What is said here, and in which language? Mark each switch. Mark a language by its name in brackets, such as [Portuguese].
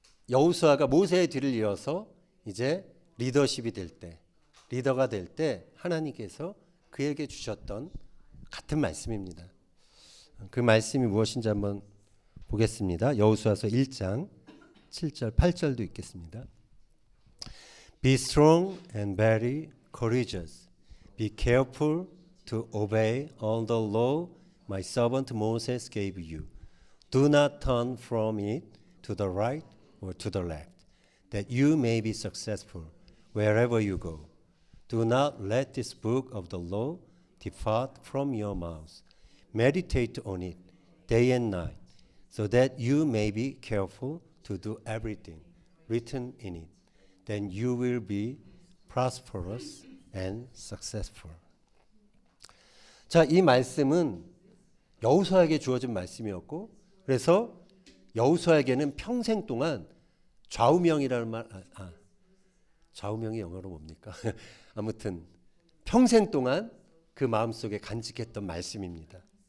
[Korean] 여호수아가 모세의 뒤를 이어서 이제 리더십이 될 때, 리더가 될 때 하나님께서 그에게 주셨던 같은 말씀입니다. 그 말씀이 무엇인지 한번 보겠습니다. 여호수아서 1장 7절 8절도 읽겠습니다. [English] Be strong and very courageous. Be careful to obey all the law my servant Moses gave you. Do not turn from it to the right or to the left, that you may be successful wherever you go. Do not let this book of the law depart from your mouth. Meditate on it day and night, so that you may be careful to do everything written in it. Then you will be prosperous and successful. [Korean] 자, 이 말씀은 여호수아에게 주어진 말씀이었고, 그래서 여호수아에게는 평생 동안 좌우명이라는 말, 좌우명이 영어로 뭡니까? 아무튼 평생 동안 그 마음속에 간직했던 말씀입니다.